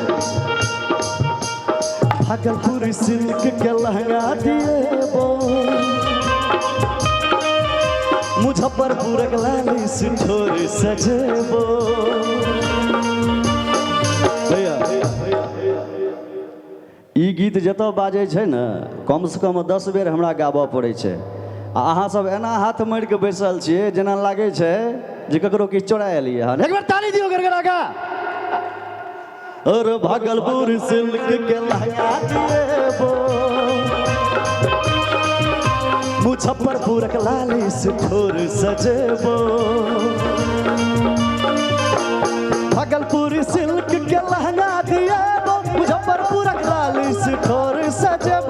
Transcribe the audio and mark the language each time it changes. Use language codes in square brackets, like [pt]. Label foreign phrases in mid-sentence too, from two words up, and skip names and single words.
[mai] भागलपुर सिल्क के लहंगा दिएबो मुजफ्फरपुर के लाली सिठोर सजेबो। भैया ई गीत जतऽ बाजै छै ने कम से कम 10 बेर हमरा गाबऽ पड़ै छै आ अहाँ सब एना हाथ मारि के बैसल छियै जेना लागै छै जे ककरो किछु चोरा एलियै हन। एक बेर ताली दियौ गरगरा का। और भागलपुर सिल्क के लहंगा देबो, मुजफ्फरपुर के लाली से ठोर सजेबो। भागलपुर सिल्क के लहंगा दिएबो, मुजफ्फरपुर के लाली से ठोर सजेबो।